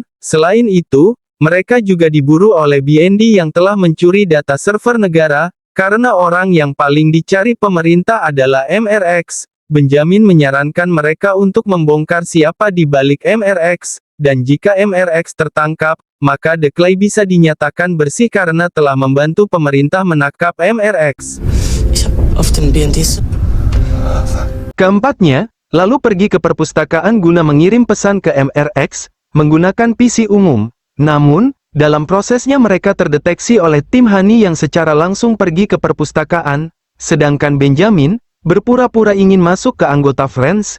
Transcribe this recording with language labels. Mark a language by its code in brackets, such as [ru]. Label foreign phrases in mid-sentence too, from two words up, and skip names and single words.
[id] Selain itu, mereka juga diburu oleh BND yang telah mencuri data server negara, karena orang yang paling dicari pemerintah adalah MRX, Benjamin menyarankan mereka untuk membongkar siapa di balik MRX, dan jika MRX tertangkap, maka The Clay bisa dinyatakan bersih karena telah membantu pemerintah menangkap MRX. [de] Ich hab auf den BNDs. [id] Keempatnya, lalu pergi ke perpustakaan guna mengirim pesan ke MRX, menggunakan PC umum. Namun, dalam prosesnya mereka terdeteksi oleh tim Honey yang secara langsung pergi ke perpustakaan, sedangkan Benjamin berpura-pura ingin masuk ke anggota Friends.